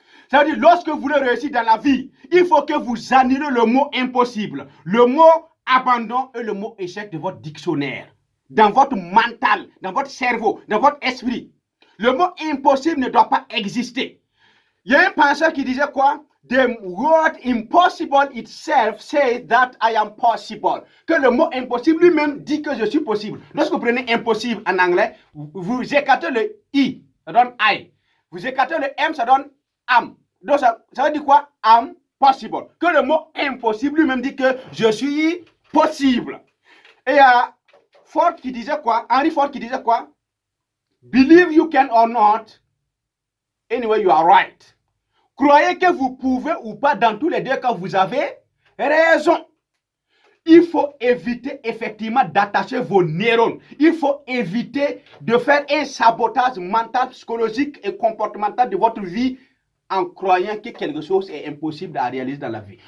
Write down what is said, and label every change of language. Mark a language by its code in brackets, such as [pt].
[fr] Ça veut dire, lorsque vous voulez réussir dans la vie, il faut que vous annulez le mot impossible, le mot abandon et le mot échec de votre dictionnaire, dans votre mental, dans votre cerveau, dans votre esprit. Le mot impossible ne doit pas exister. Il y a un penseur qui disait quoi? [en] The word impossible itself says that I am possible. [fr] Que le mot impossible lui-même dit que je suis possible. Lorsque vous prenez impossible en anglais, vous écartez le I, ça donne I. Vous écartez le M, ça donne am. Donc ça veut dire quoi? Am possible. Que le mot impossible lui-même dit que je suis possible. Et il y a Ford qui disait quoi? Henry Ford qui disait quoi? [en] Believe you can or not, anyway you are right. [fr] Croyez que vous pouvez ou pas, dans tous les deux cas, vous avez raison. Il faut éviter effectivement d'attacher vos neurones. Il faut éviter de faire un sabotage mental, psychologique et comportemental de votre vie en croyant que quelque chose est impossible à réaliser dans la vie.